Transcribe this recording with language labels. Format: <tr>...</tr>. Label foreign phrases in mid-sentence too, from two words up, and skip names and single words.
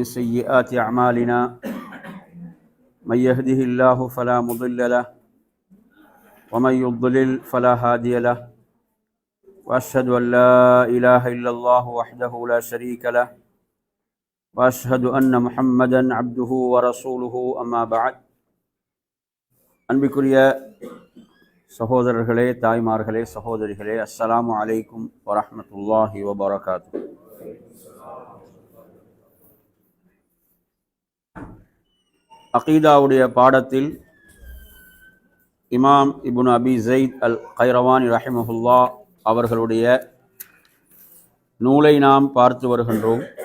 <ar>سيئات أعمالنا من يهده الله فلا مضل له ومن يضلل فلا هادي له وأشهد أن لا إله إلا الله وحده لا شريك له وأشهد أن محمدا عبده ورسوله أما بعد</ar> <ta>அன்பிற்குரிய சகோதரர்களே, தாய்மார்களே, சகோதரிகளே,</ta> <ar>السلام عليكم ورحمة الله وبركاته.</ar> <ta>அகீதாவுடைய பாடத்தில் இமாம் இப்னு அபி ஸைத் அல் கைரவானி ரஹிமஹுல்லாஹ் அவர்களுடைய நூலை நாம் பார்த்து வருகின்றோம்.</ta>